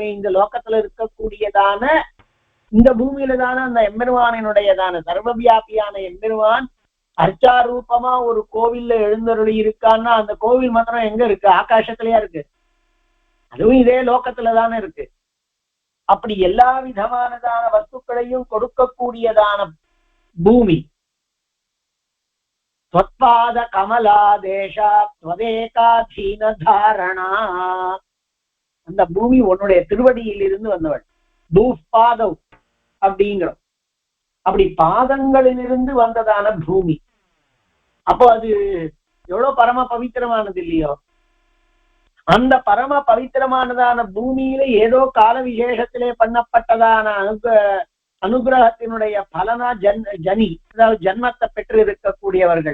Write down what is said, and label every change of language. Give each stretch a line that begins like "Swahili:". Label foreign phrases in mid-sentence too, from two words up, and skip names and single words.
Tamil: இந்த லோகத்துல இருக்கக்கூடியதான இந்த பூமியில தானே அந்த எம்பெருமானினுடையதான சர்வவியாபியான எம்பெருமான் அர்ச்சாரூபமா ஒரு கோவில்ல எழுந்தருளி இருக்கான்னா அந்த கோவில் மாத்திரம் எங்க இருக்கு? ஆகாசத்திலயா இருக்கு? அதுவும் இதே லோகத்துல தானே இருக்கு. அப்படி எல்லா விதமானதான வஸ்துக்களையும் கொடுக்கக்கூடியதான பூமி.
Sanskrit: त्वत्पाद कमलादेशात् त्वदेकाधीन தாரணா.
Tamil: அந்த பூமி உன்னுடைய திருவடியில் இருந்து வந்தவள். தூப்பாதவ் அப்படிங்கிறோம். அப்படி பாதங்களிலிருந்து வந்ததான பூமி. அப்போ அது எவ்வளவு பரம பவித்திரமானது இல்லையோ? அந்த பரம பவித்திரமானதான பூமியில ஏதோ கால விசேஷத்திலே பண்ணப்பட்டதான அனுகிரகத்தினுடைய பலனா ஜனி, அதாவது ஜன்மத்தை பெற்று இருக்கக்கூடியவர்கள்.